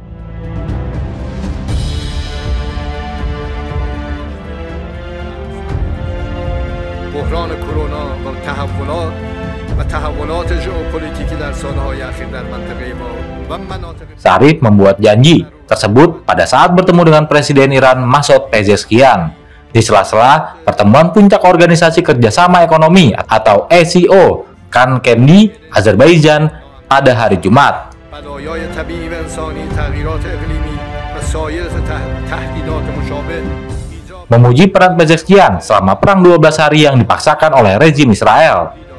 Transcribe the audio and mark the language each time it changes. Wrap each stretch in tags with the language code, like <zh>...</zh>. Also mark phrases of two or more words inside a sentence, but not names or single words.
<fa>بحران کرونا و تحولات و تحولات ژئوپلیتیکی در سالهای اخیر در منطقه ما و مناطق</fa> <id>Sharif membuat janji tersebut pada saat bertemu dengan Presiden Iran Masoud Pezeshkian di sela-sela pertemuan puncak Organisasi Kerjasama Ekonomi atau ACO Khan-Kendi di Azerbaijan pada hari Jumat.</id> <fa>بلایای طبیعی و انسانی تغییرات اقلیمی و سایر تهدیدات مشابه</fa> <id>memuji peran Pezeshkian selama perang 12 hari yang dipaksakan oleh rezim Israel.</id>